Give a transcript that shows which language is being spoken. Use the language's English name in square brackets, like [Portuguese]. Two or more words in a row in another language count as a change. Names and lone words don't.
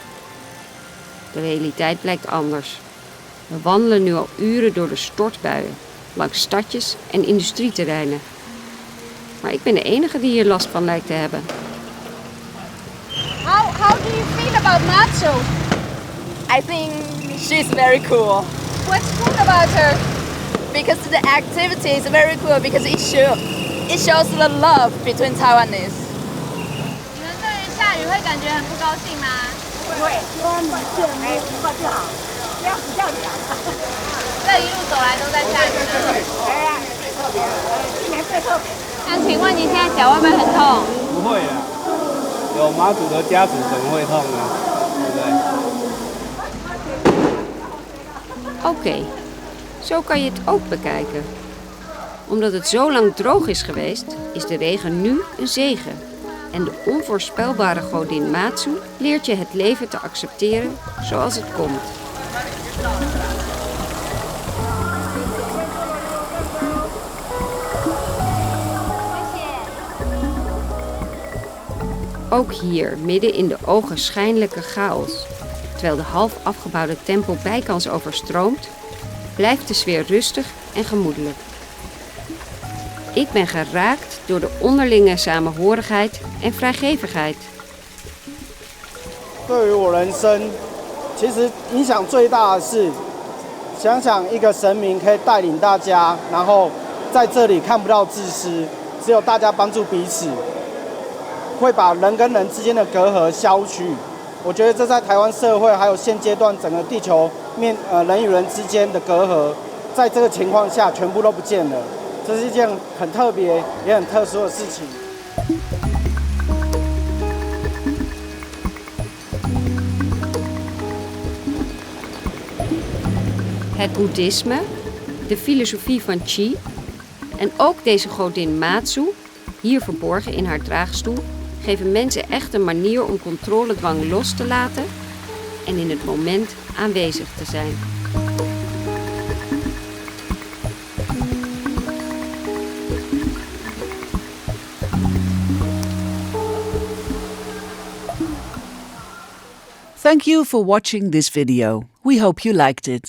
[Dutch] De realiteit blijkt anders. We wandelen nu al uren door de stortbuien, langs stadjes en industrieterreinen. Maar ik ben de enige die hier last van lijkt te hebben. [English] How do you feel about Matsu? I think she's very cool. What's cool about her? Because the activity is very cool because it shows the love between Taiwanese. [Chinese] 你们对下雨会感觉很不高兴吗？不会，不过就好，这样比较凉。这一路走来都在下雨的。今年最特别。那请问你现在脚会不会很痛？不会啦，有妈祖的加持怎么会痛呢？对不对？ [Dutch] Oké, zo kan je het ook bekijken. Omdat het zo lang droog is geweest, is de regen nu een zegen. En de onvoorspelbare godin Matsu leert je het leven te accepteren zoals het komt. Ook hier, midden in de ogenschijnlijke chaos, terwijl de half afgebouwde tempel bijkans overstroomt, blijft de sfeer rustig en gemoedelijk. Ik ben geraakt door de onderlinge samenhorigheid en vrijgevigheid. [Chinese] 对于我人生，其实影响最大的是，想想一个神明可以带领大家，然后在这里看不到自私，只有大家帮助彼此，会把人跟人之间的隔阂消去。我觉得这在台湾社会还有现阶段整个地球人与人之间的隔阂，在这个情况下全部都不见了。这是一件很特别也很特殊的事情。 [Dutch] Het boeddhisme, de filosofie van Qi en ook deze godin Matsu, hier verborgen in haar draagstoel, geven mensen echt een manier om controledwang los te laten en in het moment aanwezig te zijn. [English] Thank you for watching this video. We hope you liked it.